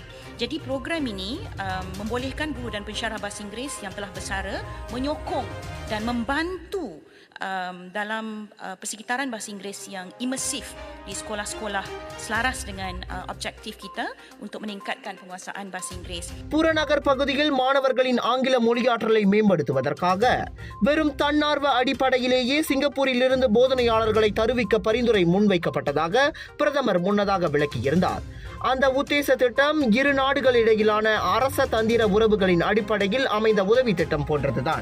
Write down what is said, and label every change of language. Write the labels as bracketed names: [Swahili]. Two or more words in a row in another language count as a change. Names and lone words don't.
[Malay] Jadi program ini membolehkan guru dan pensyarah bahasa Inggeris yang telah bersara menyokong dan membantu dalam persekitaran bahasa Inggeris yang imersif di sekolah-sekolah selaras dengan objektif kita untuk meningkatkan penguasaan bahasa Inggeris. [Tamil] புறநகர் பகுதியில் மாணவர்களின் ஆங்கில மொழியாற்றலை மேம்படுத்துவதற்காக வெறும் தன்னார்வ அடிப்படையிலேயே சிங்கப்பூரில் இருந்து போதனையாளர்களை தருவிக்க பரிந்துரை முன்வைக்கப்பட்டதாக பிரதமர் முன்னதாக விளக்கியிருந்தார். அந்த உத்தேச திட்டம் இரு நாடுகளிடையிலான அரச தந்திர உறவுகளின் அடிப்படையில் அமைந்த உதவி திட்டம் போன்றதுதான்.